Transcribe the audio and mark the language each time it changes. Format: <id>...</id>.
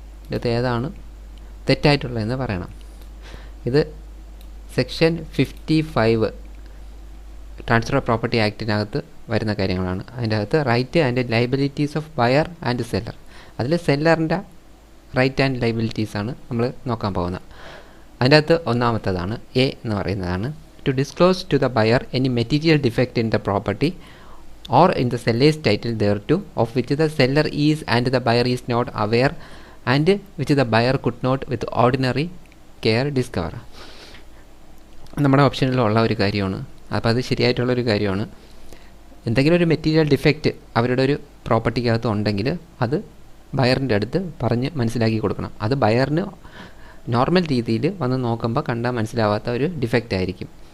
<ml>ഇതിൽ ഏതാണ് തെറ്റായിട്ടുള്ളതെന്ന് പറയണം. ഇത് സെക്ഷൻ 55 ട്രാൻസ്ഫർ ഓഫ് പ്രോപ്പർട്ടി ആക്ടിനകത്ത് വരുന്ന കാര്യങ്ങളാണ്. അതിൻ്റെ അകത്ത്</ml> <en>Right and liabilities of buyer and seller.</en> <ml>അതിൽ സെല്ലറിൻ്റെ റൈറ്റ് ആൻഡ് ലയബിലിറ്റീസാണ് നമ്മൾ നോക്കാൻ പോകുന്നത്. അതിൻ്റെ അകത്ത് ഒന്നാമത്തതാണ് എ എന്ന് പറയുന്നതാണ്</ml> <en>to disclose to the buyer any material defect in the property or in the seller's title thereto of which the seller is and the buyer is not aware and which the buyer could not with ordinary care discover.</en> <ml>നമ്മുടെ ഓപ്ഷനിലുള്ള ഒരു കാര്യമാണ്. അപ്പോൾ അത് ശരിയായിട്ടുള്ളൊരു കാര്യമാണ്. എന്തെങ്കിലും ഒരു material defect അവരുടെ ഒരു പ്രോപ്പർട്ടിക്കകത്ത് ഉണ്ടെങ്കിൽ അത് ബയറിൻ്റെ അടുത്ത് പറഞ്ഞ് മനസ്സിലാക്കി കൊടുക്കണം. അത് ബയറിന് നോർമൽ രീതിയിൽ വന്ന് നോക്കുമ്പോൾ കണ്ടാൽ മനസ്സിലാവാത്ത ഒരു ഡിഫക്റ്റ് ആയിരിക്കും.</ml>